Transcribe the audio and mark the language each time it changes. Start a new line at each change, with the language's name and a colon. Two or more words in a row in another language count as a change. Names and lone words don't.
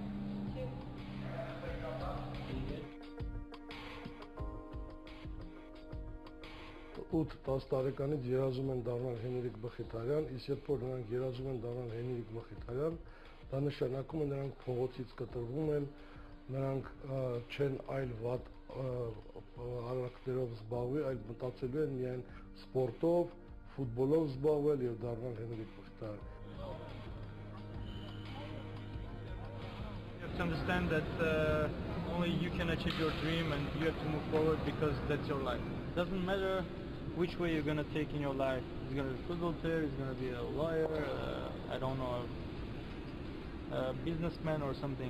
Armenian: 8-10 տարեկանից երազում են դառնալ Հենրիկ Մխիթարյան, իսկ երբ որ նրանք երազում են դառնալ Հենրիկ Մխիթարյան, դա նշանակում է նրանք փողոցից կտրվում են, նրանք չեն այլ վատ արարքներով զբաղվի, այլ մտածելու են միայն սպորտով, ֆուտբոլով զբաղվել եւ դառնալ Հենրիկ Մխիթարյան։
English: You have to understand that only you can achieve your dream, and you have to move forward because that's your life. Doesn't matter which way you're gonna take in your life. It's gonna be a football player, it's gonna be a lawyer, I don't know, a businessman or something.